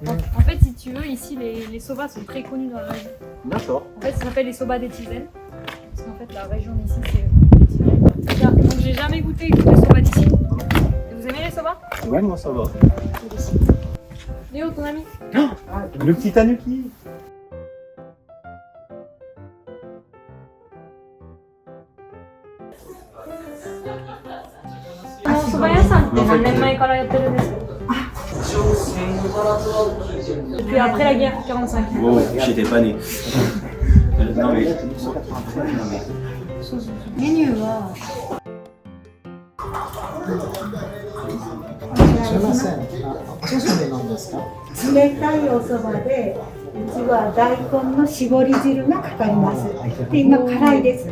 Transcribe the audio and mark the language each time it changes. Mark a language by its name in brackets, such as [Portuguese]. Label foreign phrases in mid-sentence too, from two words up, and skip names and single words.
[French] En fait, si tu veux, ici les soba sont très connus dans la région. D'accord. En fait, ça s'appelle les soba d'Etizen. Parce qu'en fait, la région d'ici, c'est Etizen. Donc, j'ai jamais goûté les soba d'ici. Vous aimez les soba? Ouais, moi ça va. Léo, ton ami? Le petit tanuki. [Japanese] このお蕎麦屋さんって何年前からやってるんですか？ [French] Depuis après la guerre, 45. Bon, j'étais pas né. Non mais. [Japanese] メニューはすみません。おすすめなんですか？冷たいお蕎麦で、うちは大根の絞り汁がかかります。で、今辛いです。